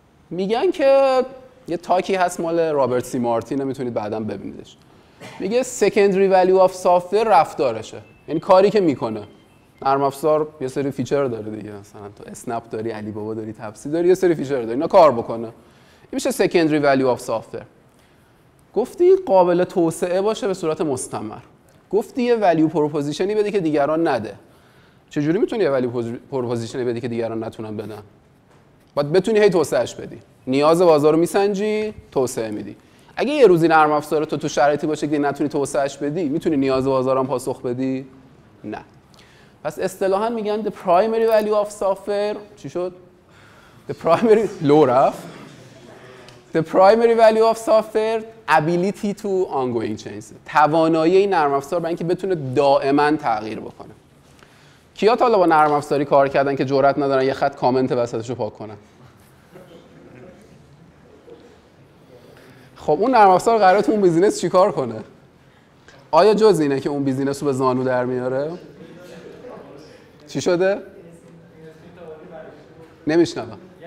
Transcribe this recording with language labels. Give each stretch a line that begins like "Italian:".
Persian: میگن که یه تاکی هست مال رابرت سی مارتین، میتونید بعداً ببینیدش. میگه
English: secondary value of software
Persian: رفتارشه، یعنی کاری که میکنه. نرم افزار یه سری فیچر داره دیگه، مثلا تو اسنپ داری، علی بابا داری، تپسی داری، یه سری فیچر داره، اینا کار بکنه. این میشه
English: secondary value of software.
Persian: گفتی قابل توسعه باشه به صورت مستمر. گفتی یه value propositionی بدی که دیگران نده. چجوری میتونی یه value propositionی بدی که دیگران نتونن بدن؟ باید بتونی هی توسعهش بدی. نیاز بازار رو میسنجی، توسعه میدی. اگه یه روزی نرم افزار تو شرایطی باشه که نتونی توسعهش بدی، میتونی نیاز بازار هم پاسخ بدی؟ نه. پس اصطلاحاً میگن
English: the primary value of software
Persian: چی شد؟
English: The primary
Persian: لو رفت.
English: The primary value of software ability to ongoing change.
Persian: توانایی این نرم افزار برای اینکه بتونه دائما تغییر بکنه. کیا تا حالا با نرم افزاری کار کردن که جرئت ندارن یه خط کامنت وسطش رو پاک کنن؟ خب اون نرم افزار قراره تو اون بیزینس چیکار کنه؟ آیا جز اینه که اون بیزینس رو به زانو در میاره؟ چی شده؟ نمیشنوم.